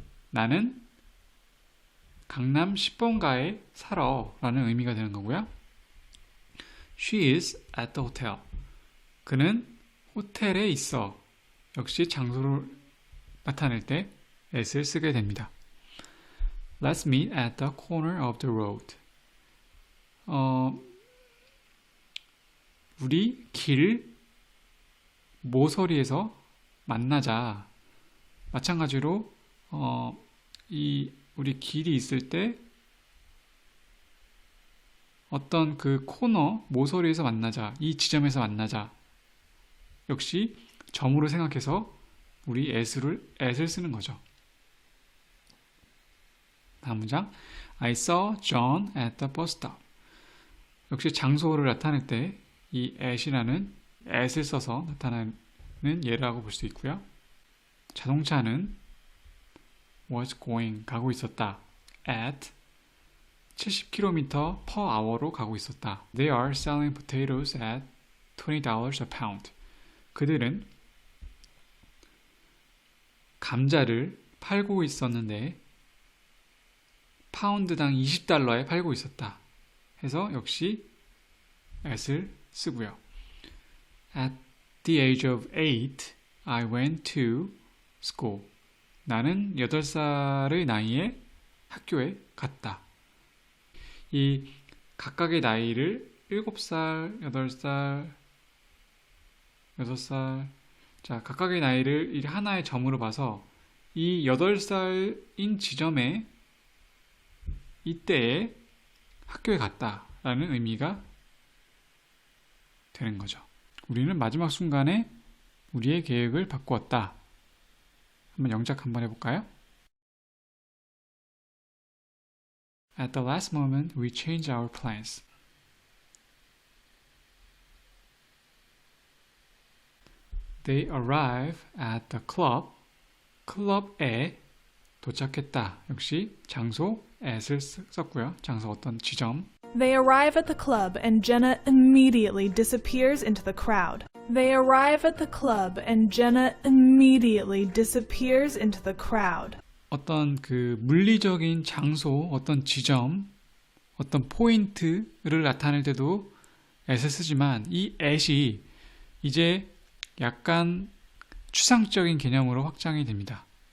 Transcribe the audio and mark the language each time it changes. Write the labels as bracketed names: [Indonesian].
[Korean] 나는 강남 10번가에 살아 라는 의미가 되는 거고요. [English] She is at the hotel. [Korean] 그는 호텔에 있어. 역시 장소를 나타낼 때 at을 쓰게 됩니다. [English] Let's meet at the corner of the road. [Korean] 우리 길 모서리에서 만나자. 마찬가지로 우리 길이 있을 때 어떤 그 코너 모서리에서 만나자. 이 지점에서 만나자. 역시 점으로 생각해서 우리 at을 쓰는 거죠. 다음 문장. [English] I saw John at the bus stop. [Korean] 역시 장소를 나타낼 때 이 at이라는 at을 써서 나타나는 예라고 볼 수 있고요. 자동차는 [English] was going [Korean] 가고 있었다. [English] at 70km per hour로 [Korean] 가고 있었다. [English] They are selling potatoes at $20 a pound. [Korean] 그들은 감자를 팔고 있었는데 파운드당 20달러에 팔고 있었다. 해서 역시 at을 쓰고요. [English] At the age of 8, I went to school. [Korean] 나는 8살의 나이에 학교에 갔다. 이 각각의 나이를 7살, 8살, 6살 자, 각각의 나이를 하나의 점으로 봐서 이 8살인 지점에 이때에 학교에 갔다라는 의미가 되는 거죠. 우리는 마지막 순간에 우리의 계획을 바꾸었다. 한번 영작 한번 해볼까요? [English] At the last moment, we changed our plans. They arrive at the club. [Korean] 클럽에 도착했다. 역시 장소 at을 썼고요. 장소 어떤 지점. [English] They arrive at the club and Jenna immediately disappears into the crowd. They arrive at the club and Jenna immediately disappears into the crowd. [Korean] 어떤 그 물리적인 장소, 어떤 지점, 어떤 포인트를 나타낼 때도 at을 쓰지만 이 at이 이제 약간 추상적인 개념으로 확장이 됩니다.